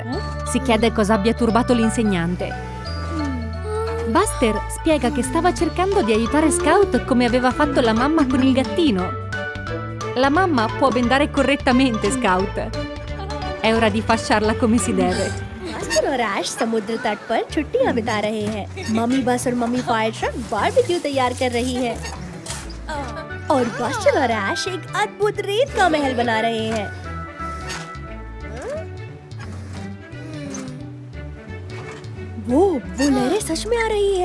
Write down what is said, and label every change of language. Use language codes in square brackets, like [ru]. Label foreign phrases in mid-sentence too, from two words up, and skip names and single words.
[it] Si chiede cosa abbia turbato l'insegnante. Buster spiega che stava cercando di aiutare Scout come aveva fatto la mamma con il gattino. La mamma può bendare correttamente Scout. È ora di fasciarla come si deve. [hi] बस्टर और ऐश समुद्र तट पर छुट्टियां बिता रहे हैं। मम्मी बस और मम्मी [en] fire truck barbecue [hi] तैयार कर रही है। और बस्टर और ऐश एक अद्भुत रेत का महल बना रहे हैं। वो लहरें सच में आ रही है।